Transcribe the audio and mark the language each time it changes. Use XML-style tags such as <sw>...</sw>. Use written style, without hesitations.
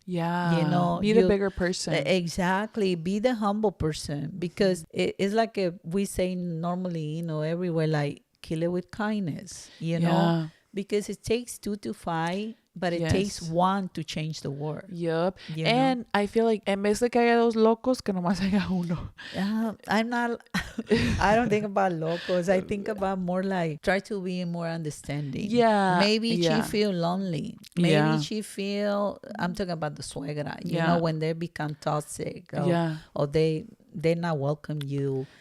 <en>Yeah. You know, be the bigger person. Exactly. Be the humble person, because it's like we say normally, you know, everywhere, like, kill it with kindness, you know, because it takes two to fight, but it takes one to change the world. Yup. You And know? I feel like</en> <es>en vez de que haya dos locos, que nomás haya uno.</es> <en>I'm not, I don't think about locals. I think about more like try to be more understanding. Yeah. Maybe she feel lonely. Maybe she feel, I'm talking about the suegra, you know, when they become toxic, or they're not welcome you.</en>